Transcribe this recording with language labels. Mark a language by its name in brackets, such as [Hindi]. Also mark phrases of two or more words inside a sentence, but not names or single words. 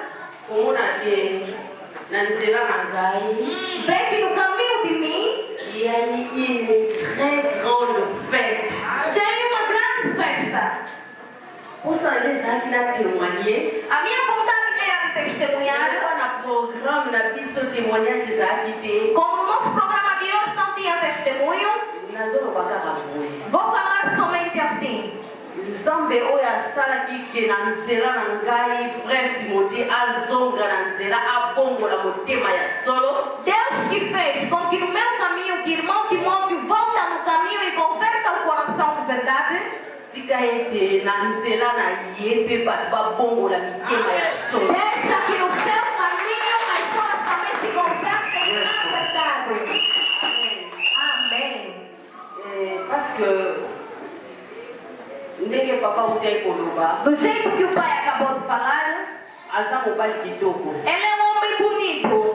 [Portuguese] Vê que no caminho de mim tem uma grande festa. A minha vontade era de testemunhar. Como no nosso programa de hoje não tinha testemunho, vou falar somente assim. [Lingala] Nzambe oyo asalaki ke na nzela na ngai frère Timothée azonga na nzela abongola motema ya solo. [Portuguese] Deus que fez com que no meu caminho que irmão Timóteo volta no caminho e converta o coração de verdade. [Lingala] Tika ete na nzela na ye pe bato babongola mitema ya solo. [Portuguese] Deixa que no seu caminho as pessoas também se convertem na verdade. Amém. [French] Parce que [Portuguese] do jeito que o pai acabou de falar, ele é um homem bonito.